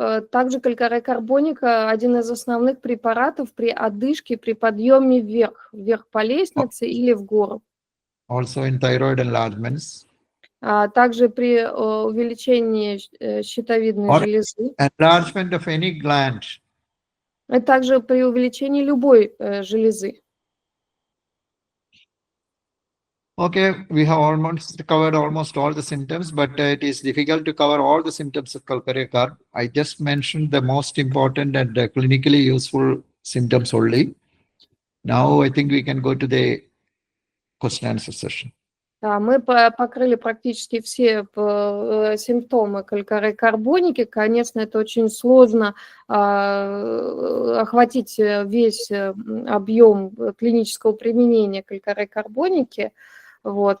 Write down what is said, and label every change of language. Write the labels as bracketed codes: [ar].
[ru] также карбоника – один из основных препаратов при одышке, при подъеме вверх по лестнице или в гору. [en] Also in thyroid enlargements. [ru] Также при увеличении щитовидной железы. [en] Enlargement of any gland. [ru] И также при увеличении любой железы. [en] Okay, we have almost covered almost all the symptoms, but it is difficult to cover all the symptoms of Kalkare carb. I just mentioned the most important and clinically useful symptoms only. Now I think we can go to the question and answer session. [ru] Мы покрыли практически все симптомы карбоники. Конечно, это очень сложно охватить весь объем клинического применения карбоники. Вот.